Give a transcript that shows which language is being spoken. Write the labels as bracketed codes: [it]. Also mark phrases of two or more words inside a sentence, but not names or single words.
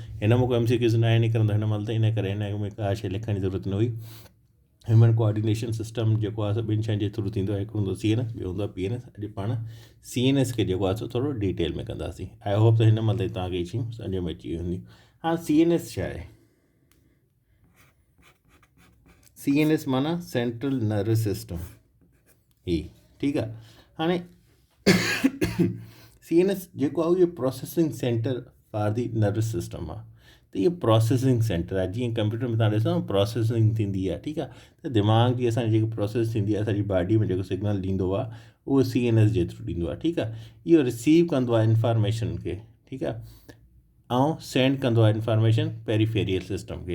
[sd] हिन में को MCQs न आहे निकिरंदो हिन महिल, त इन करे हिन में का शइ लिखण जी ज़रूरत न हुई। [en] human coordination system [sd] जेको आहे सभिनि शयुनि जे थ्रू थींदो आहे, हिकु हूंदो CNS, ॿियो हूंदो आहे PNS। अॼु पाण CNS खे जेको आहे सो थोरो डिटेल में कंदासीं। [en] I hope [sd] त हिन महिल तव्हांखे शयूं सम्झ में अची वेंदियूं। हाणे CNS छा आहे? CNS माना [en] central nervous system [sd] ही, ठीकु आहे। हाणे CNS जेको आहे इहो [en] processing center for the nervous system [sd] आहे। त इहो [en] processing center [sd] आहे, जीअं कंप्यूटर में तव्हां ॾिसो प्रोसेसिंग थींदी आहे, ठीकु आहे। त दिमाग़ जी असांजी जेकी प्रोसेस थींदी आहे, असांजी बॉडी में जेको सिग्नल ॾींदो आहे उहो CNS जे थ्रू ॾींदो आहे, ठीकु आहे। इहो रिसीव कंदो आहे इंफॉर्मेशन खे, ठीकु आहे, ऐं सेंड कंदो आहे इंफॉर्मेशन [en] peripheral system [sd] खे।